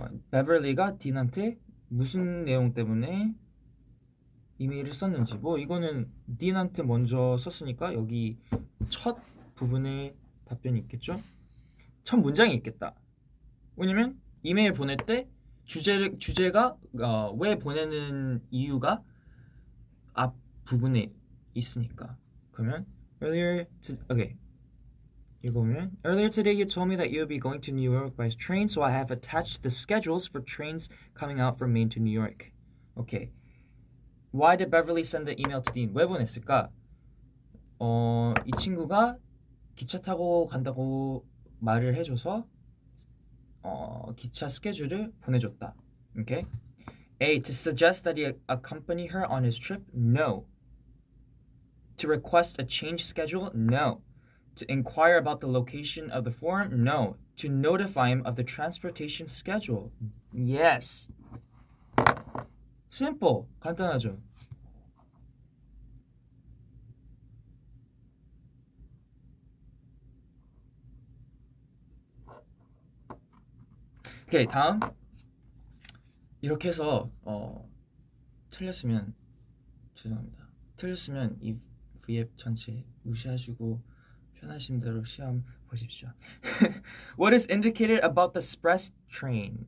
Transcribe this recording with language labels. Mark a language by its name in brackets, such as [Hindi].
[Korean] 베벌리가 딘한테 무슨 내용 때문에 이메일을 썼는지 뭐 이거는 딘한테 먼저 썼으니까 여기 첫 부분에 답변이 있겠죠? 첫 문장이 있겠다. 왜냐면 이메일 보낼 때 주제가 왜 보내는 이유가 앞 부분에 있으니까. 그러면 읽어보면 [English] Earlier today you told me that you would be going to New York by train, so I have attached the schedules for trains coming out from Maine to New York. Okay. Why did Beverly send the email to Dean? [Korean] 왜 보냈을까? 이 친구가 기차 타고 간다고 말을 해줘서 기차 스케줄을 보내줬다. [English] Okay. A. To suggest that he accompany her on his trip? No. To request a change schedule? No. To inquire about the location of the forum? No. To notify him of the transportation schedule? Yes. Simple. [Korean] 간단하죠. 오케이, 다음. 이렇게 해서 틀렸으면 죄송합니다. 틀렸으면 이 V앱 전체 무시하시고 편하신 대로 시험 보십시오. [English] What is indicated about the express train?